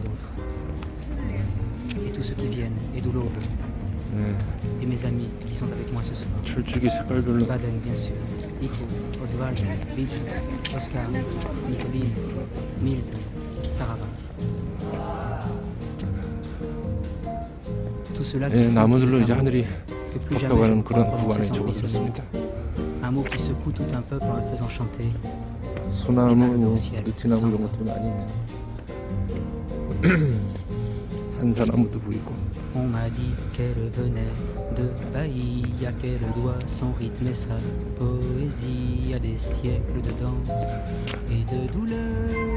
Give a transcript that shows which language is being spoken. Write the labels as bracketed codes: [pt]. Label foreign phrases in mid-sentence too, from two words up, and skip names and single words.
[ko] 철쭉이 색깔별로 나무들로 이제 하늘이 덮여가는 그런 구간에 접어들었습니다. 소나무, 느티나무 이런 것들이 많이 있네요. 산사나무도 보이고. [fr] On m'a dit qu'elle venait de Bahia, qu'elle doit son rythme et sa poésie à des siècles de danse et de douleur.